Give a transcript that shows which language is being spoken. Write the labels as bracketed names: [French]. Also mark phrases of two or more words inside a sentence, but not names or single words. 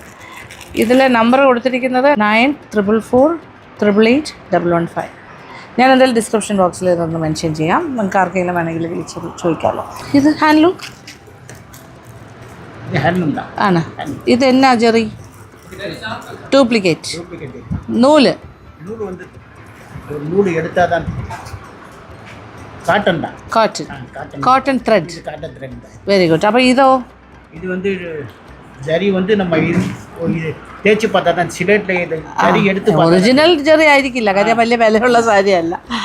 [Malayalam] ഇതിൽ നമ്പർ കൊടുത്തിരിക്കുന്നത് 9444888115. ഞാൻ എന്തായാലും [English] description box [Malayalam] ഇതൊന്ന് മെൻഷൻ ചെയ്യാം, നിങ്ങൾക്ക് ആർക്കെങ്കിലും വേണമെങ്കിൽ വിളിച്ച് ചോദിക്കാമല്ലോ. ഇത് ഹാൻഡ്ലൂം ആണ്. ഇത് എന്നാ ജെറി? ഡ്യൂപ്ലിക്കേറ്റ് നൂല്. [Tamil] நூல் எடுத்தால் தான் காட்டன் தான். [English] cotton thread. cotton thread தான். very good. [Malayalam] അപ്പോൾ ഇതോ? [Tamil] இது வந்து ஜரி வந்து நம்ம இது தேய்ச்சி பார்த்தா தான் சிலேட்டில் இது ஜரி எடுத்து [Malayalam] ഒറിജിനൽ ജെറി ആയിരിക്കില്ല, കാര്യം വലിയ വിലയുള്ള സാരി അല്ല.